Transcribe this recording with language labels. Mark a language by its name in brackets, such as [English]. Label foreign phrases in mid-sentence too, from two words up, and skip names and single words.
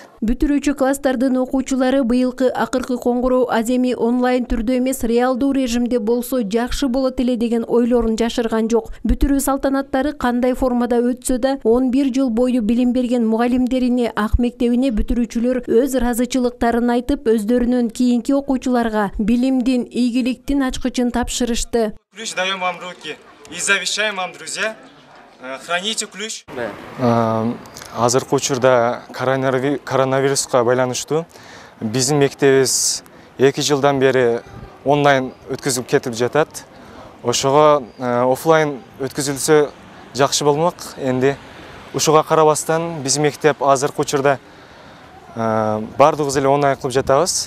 [Kyrgyz] Бүтүрүүчү класстардын окуучулары быйылкы акыркы коңгуроо аземи онлайн түрдө эмес, реалдуу режимде болсо жакшы болот эле деген ойлорун жашырган жок. Бүтүрүү салтанаттары кандай формада өтсө да, 11 жыл бою билим берген мугалимдерине, ак мектебине бүтүрүүчүлөр өз ыраазычылыктарын айтып, өздөрүнүн кийинки окуучуларга билимдин, ийгиликтин ачкычын тапшырышты. [Russian] Ключ даем вам в руки и завещаем вам, друзья, храните ключ. [Kyrgyz] Азыркы учурда коронавируска байланыштуу биздин мектебибиз 2 жылдан бери онлайн өткөзүлүп кетип жатат. Ошого офлайн өткөзүлсө жакшы болмок. Энди ушуга карабастан биздин мектеп азыркы учурда бардыгыбыз эле онлайн кылып жатабыз.